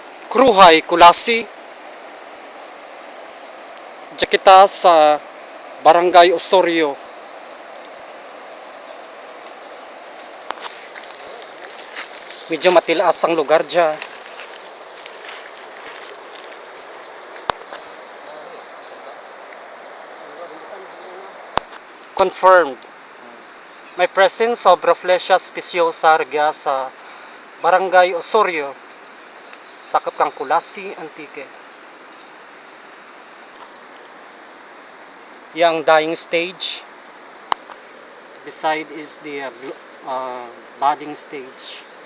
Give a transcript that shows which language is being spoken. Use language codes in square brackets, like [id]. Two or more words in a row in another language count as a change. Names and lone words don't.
[krj] Kruhay, Kulasi. Diyan kita sa Barangay Osorio. Medyo matilaas ang lugar dyan. Confirmed. May [en] presence of [krj] Rafflesia speciosa regia sa Barangay Osorio, sakop kang Kulasi, Antique. [en] Yang dying stage. Beside is the budding stage.